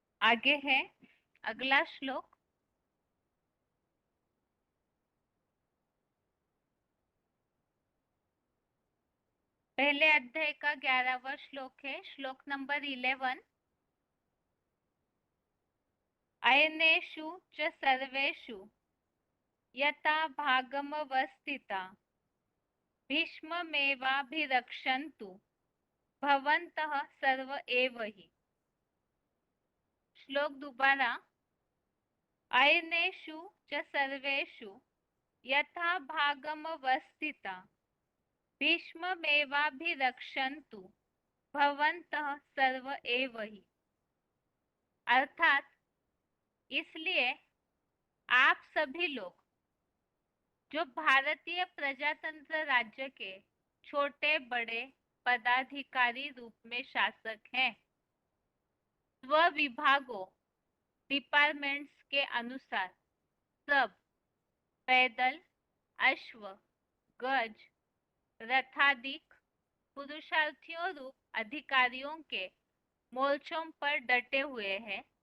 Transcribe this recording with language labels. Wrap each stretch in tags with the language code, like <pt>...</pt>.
<hi>आगे है अगला श्लोक। पहले अध्याय का 11वां श्लोक है, श्लोक नंबर 11।</hi> <sa>अयनेषु च सर्वेषु यथा भागमवस्थिता भीष्ममेवाभिरक्षन्तु भवन्तः सर्व एव हि। श्लोक दोबारा। अयनेषु च सर्वेषु यथा भागमवस्थिता भीष्ममेवाभिरक्षन्तु भवन्तः सर्व एव हि।</sa> <hi>अर्थात इसलिए आप सभी लोग जो भारतीय प्रजातंत्र राज्य के छोटे बड़े पदाधिकारी रूप में शासक हैं, स्व विभागों डिपार्टमेंट्स के अनुसार सब पैदल, अश्व, गज, रथाधिक पुरुषार्थियों रूप अधिकारियों के मोर्चों पर डटे हुए हैं।</hi>